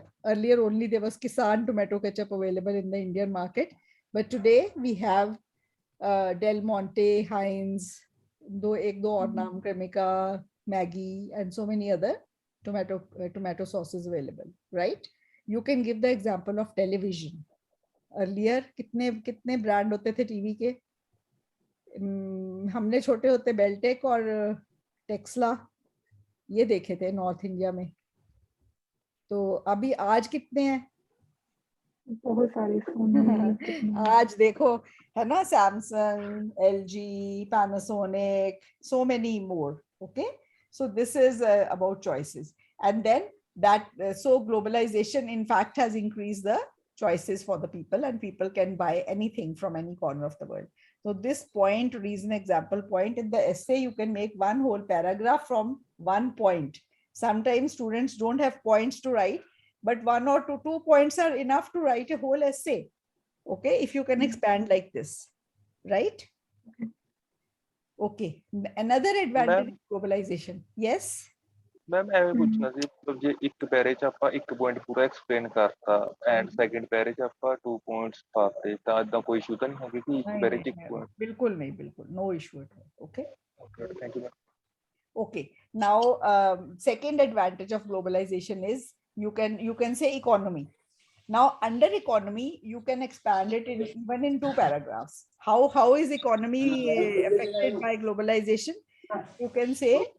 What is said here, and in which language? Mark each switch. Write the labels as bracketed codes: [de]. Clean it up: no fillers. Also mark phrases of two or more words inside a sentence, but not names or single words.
[en] Earlier, only there was Kisan tomato ketchup available in the Indian market. But today we have Del Monte, Heinz, [hi] एक दो और नाम, [en] Cremica, Maggi, and so many other tomato sauces available, right? You can give the example of television. Earlier, [hi] कितने ब्रांड होते थे टीवी के? हमने छोटे होते बेलटेक और टेक्सला ये देखे थे नॉर्थ इंडिया में. तो अभी आज कितने हैं? बहुत सारे सोनी आज देखो है ना, सैमसंग, एलजी, पैनासोनिक, [en] so many more. Okay, so this is about choices, and then that so globalization in fact has increased the choices for the people, and people can buy anything from any corner of the world. So this point, reason, example, point, in the essay you can make one whole paragraph from one point. Sometimes students don't have points to write, but one or two points are enough to write a whole essay. Okay, if you can expand like this, right? Okay, another advantage of globalization. Yes. [pa] ਮੈਮ ਐਵੇਂ ਪੁੱਛਣਾ ਸੀ ਮਤਲਬ ਜੇ ਇੱਕ ਪੈਰੇ ਚ ਆਪਾਂ ਇੱਕ ਪੁਆਇੰਟ ਪੂਰਾ ਐਕਸਪਲੇਨ ਕਰਤਾ [en] and second [pa] ਪੈਰੇ ਚ ਆਪਾਂ 2 ਪੁਆਇੰਟਸ ਪਾਤੇ ਤਾਂ ਇਦਾਂ ਕੋਈ ਇਸ਼ੂ ਤਾਂ ਨਹੀਂ ਹੈਗੀ ਕਿ ਇੱਕ ਪੈਰੇ ਚ ਇੱਕ ਪੁਆਇੰਟ ਬਿਲਕੁਲ ਨਹੀਂ, ਬਿਲਕੁਲ [en] no issue at all. Okay. thank you ma'am. Okay, now second advantage of globalization is you can say economy. Now under economy you can expand it in even in 2 paragraphs. How is economy affected by globalization? You can say